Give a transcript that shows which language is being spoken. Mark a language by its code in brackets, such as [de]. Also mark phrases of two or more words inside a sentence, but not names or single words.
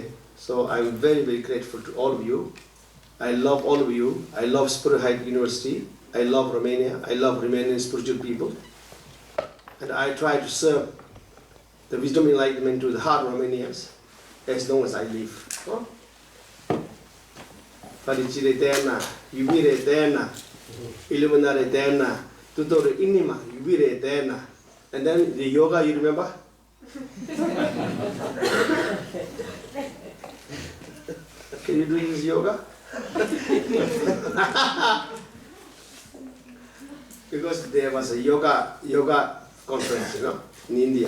[en] So I'm very, very grateful to all of you. I love all of you. I love Spirit Height University. I love Romania. I love Romanian spiritual people. And I try to serve the wisdom enlightenment to the heart of Romanians as long as I live. [ro] Felicire eterna, iubire eterna, illuminare eterna, tutore inima, iubire eterna. [en] And then the yoga, you remember? Can you do this yoga? Because there was a yoga conference, you know, in India.